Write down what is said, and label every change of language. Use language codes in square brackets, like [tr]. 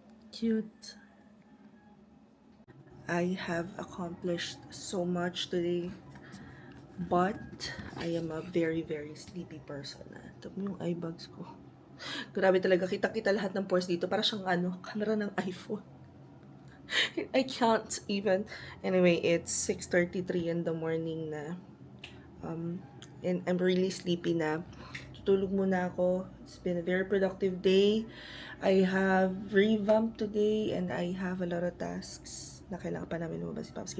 [en] Cute. I have accomplished so much today, but I am a very, very sleepy person. [tl] Ito yung eye bags ko. Grabe talaga, kita-kita lahat ng pores dito. Para siyang camera ng iPhone. [en] I can't even. Anyway, it's 6:33 in the morning na. And I'm really sleepy na. [tl] Tutulog muna ako. [en] It's been a very productive day. I have revamped today and I have a lot of tasks [tl] na kailangan pa namin lumabas si Papski.